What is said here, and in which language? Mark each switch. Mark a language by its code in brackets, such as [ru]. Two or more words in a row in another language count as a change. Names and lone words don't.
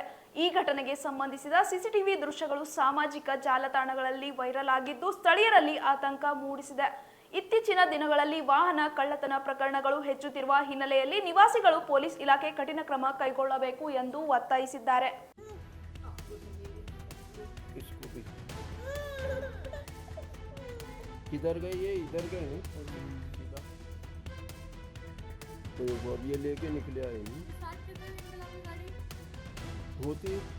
[kn] ಈ ಘಟನೆಗೆ ಸಂಬಂಧಿಸಿದ ಸಿಸಿಟಿವಿ ದೃಶ್ಯಗಳು ಸಾಮಾಜಿಕ ಜಾಲತಾಣಗಳಲ್ಲಿ ವೈರಲ್ ಆಗಿದ್ದು, ಸ್ಥಳೀಯರಲ್ಲಿ ಆತಂಕ ಮೂಡಿಸಿದೆ. ಇತ್ತೀಚಿನ ದಿನಗಳಲ್ಲಿ ವಾಹನ ಕಳ್ಳತನ ಪ್ರಕರಣಗಳು ಹೆಚ್ಚುತ್ತಿರುವ ಹಿನ್ನೆಲೆಯಲ್ಲಿ ನಿವಾಸಿಗಳು ಪೊಲೀಸ್ ಇಲಾಖೆ ಕಠಿಣ ಕ್ರಮ ಕೈಗೊಳ್ಳಬೇಕು ಎಂದು ಒತ್ತಾಯಿಸಿದ್ದಾರೆ. [hi] तो अब ये लेके निकले आए नहीं होती।